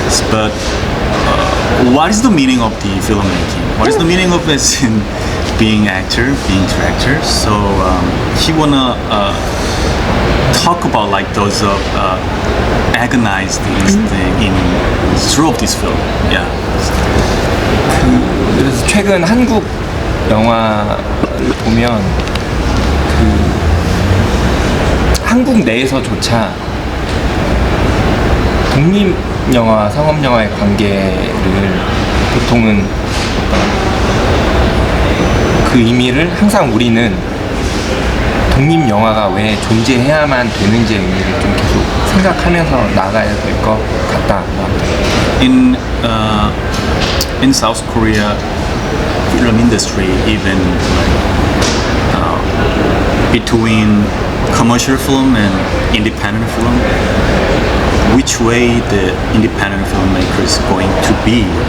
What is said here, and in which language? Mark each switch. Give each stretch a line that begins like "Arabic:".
English: But what is the meaning of the filmmaking? What is the meaning of this in being actor, being director? So he wanna talk about like those agonized things in through of this film. Yeah.
Korean: 그래서 최근 한국 영화를 보면 한국 내에서조차 독립 영화와 상업 영화의 관계를 보통은 그 의미를 항상 우리는 독립 영화가 왜 존재해야만 되는지의 의미를 좀 계속 생각하면서 나가야 될 것 같다.
English: In South Korea film industry, even between commercial film and independent film, which way the independent filmmaker is going to be.